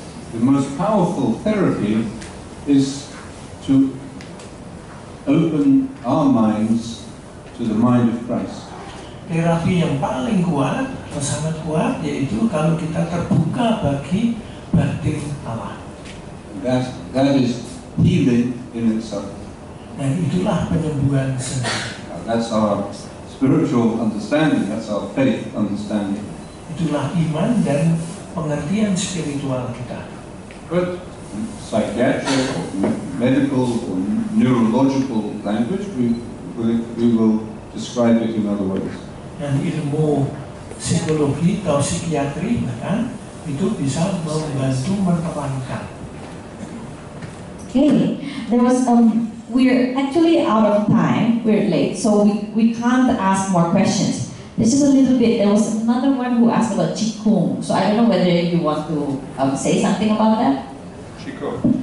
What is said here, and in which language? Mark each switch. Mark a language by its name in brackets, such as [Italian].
[English] the most powerful therapy is to open our minds to the mind of Christ. [Indonesian] Terapi yang paling kuat atau sangat kuat yaitu kalau kita terbuka bagi batin Allah. [English] That is healing in itself. [Indonesian] Dan itulah penyembuhan sendiri. [English] That's our spiritual understanding. That's our faith understanding. [Indonesian] Itulah iman dan pengertian spiritual kita. [English] But psychiatric, medical, or neurological language, we will describe it in other ways. [Indonesian] Dan ilmu psikologi atau psikiatri bahkan itu bisa membantu menerangkan. [English] Okay, there was we're actually out of time. We're late, so we can't ask more questions. This is a little bit. There was another one who asked about Qigong. So I don't know whether you want to say something about that. Qigong.